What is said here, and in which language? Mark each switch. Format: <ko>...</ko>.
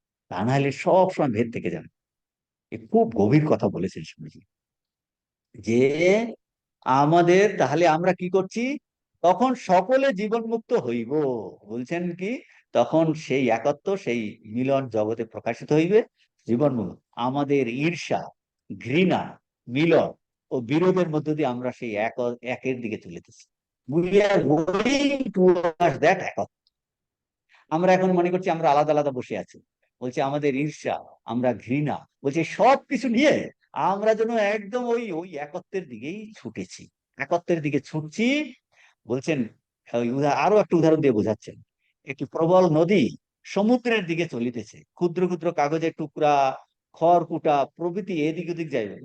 <bn>তা না হলে সব সময় ভেদ থেকে যাবে। এ খুব গভীর কথা বলেছেন স্বামীজি, যে আমাদের তাহলে আমরা কি করছি, তখন সকলে জীবন মুক্ত হইব। বলছেন কি, তখন সেই একত্ব, সেই মিলন জগতে প্রকাশিত হইবে, জীবন মুক্ত। আমাদের ঈর্ষা, ঘৃণা, মিলন ও বিরোধের মধ্য দিয়ে আমরা সেই একের দিকে চলিতেছি।</bn> <en>We are going towards that একত্ব।</en> <bn>আমরা এখন মনে করছি আমরা আলাদা আলাদা বসে আছি। বলছে আমাদের ঈর্ষা, আমরা ঘৃণা, বলছে সবকিছু নিয়ে আমরা যেন একদম ওই ওই একত্বের দিকেই ছুটেছি, একত্বের দিকে ছুটছি। বলছেন আরো একটা উদাহরণ দিয়ে বোঝাচ্ছেন, একটি প্রবল নদী সমুদ্রের দিকে চলিতেছে, ক্ষুদ্র ক্ষুদ্র কাগজের টুকরা, খড়কুটা প্রভৃতি এদিক ওদিক যাইবে।</bn>